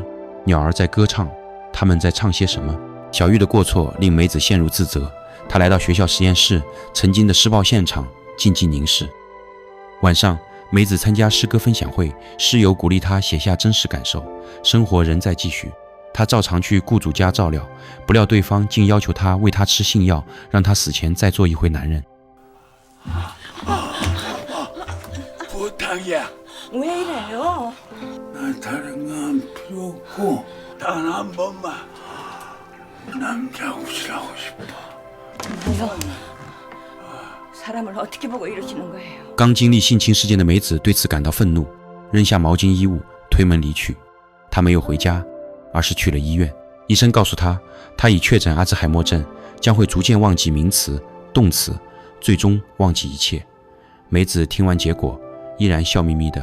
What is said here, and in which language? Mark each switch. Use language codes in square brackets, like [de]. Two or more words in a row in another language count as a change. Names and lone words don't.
[zh] 鸟儿在歌唱，他们在唱些什么？小玉的过错令美子陷入自责，她来到学校实验室，曾经的施暴现场静静凝视。晚上，美子参加诗歌分享会，室友鼓励她写下真实感受。生活仍在继续，她照常去雇主家照料，不料对方竟要求她喂她吃性药，让她死前再做一回男人。 [ko] 부탁이야. 왜 이래요? 나 다른 건 필요 없고 단 한 번만 남자 옷을 하고 싶어. 뭐요? 사람을 어떻게 보고 이러시는 거예요? [zh] 刚经历性侵事件的梅子对此感到愤怒，扔下毛巾衣物，推门离去。她没有回家，而是去了医院。医生告诉她，她已确诊阿兹海默症，将会逐渐忘记名词、动词，最终忘记一切。梅子听完结果，依然笑眯眯的。